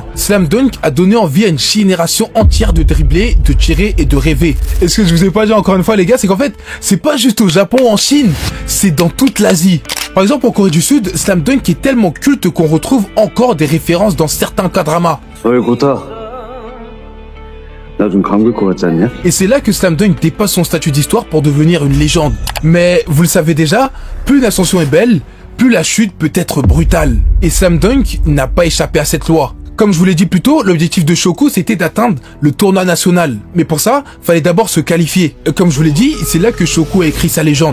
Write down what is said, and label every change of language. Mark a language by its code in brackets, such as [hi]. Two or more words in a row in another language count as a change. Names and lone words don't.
[fr] Slam Dunk a donné envie à une génération entière de dribbler, de tirer et de rêver. Et ce que je vous ai pas dit encore une fois les gars, c'est qu'en fait, c'est pas juste au Japon ou en Chine, c'est dans toute l'Asie. Par exemple, en Corée du Sud, Slam Dunk est tellement culte qu'on retrouve encore des références dans certains K-dramas. [ko] 나 좀 감길 것 같지 않냐? [fr] Et c'est là que Slam Dunk dépasse son statut d'histoire pour devenir une légende. Mais vous le savez déjà, plus l'ascension est belle, plus la chute peut être brutale. Et Slam Dunk n'a pas échappé à cette loi. Comme je vous l'ai dit plus tôt, l'objectif de Shoku c'était d'atteindre le tournoi national. Mais pour ça, fallait d'abord se qualifier. Et comme je vous l'ai dit, c'est là que Shoku a écrit sa légende.